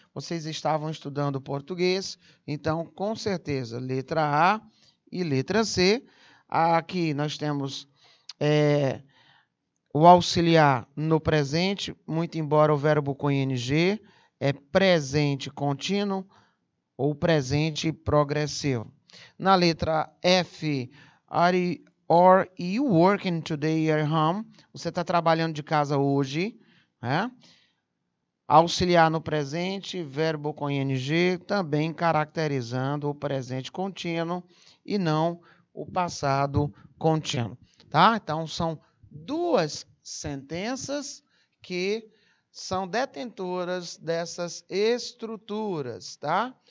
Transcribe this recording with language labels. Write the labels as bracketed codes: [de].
[pt] Vocês estavam estudando português? Então, com certeza, letra A e letra C. Aqui nós temos o auxiliar no presente, muito embora o verbo com ing é presente contínuo ou presente progressivo. Na letra F, [en] are you working today at home? [pt] Você está trabalhando de casa hoje, né? Auxiliar no presente, verbo com ing, também caracterizando o presente contínuo e não o passado contínuo, tá? Então, são duas sentenças que são detentoras dessas estruturas, tá?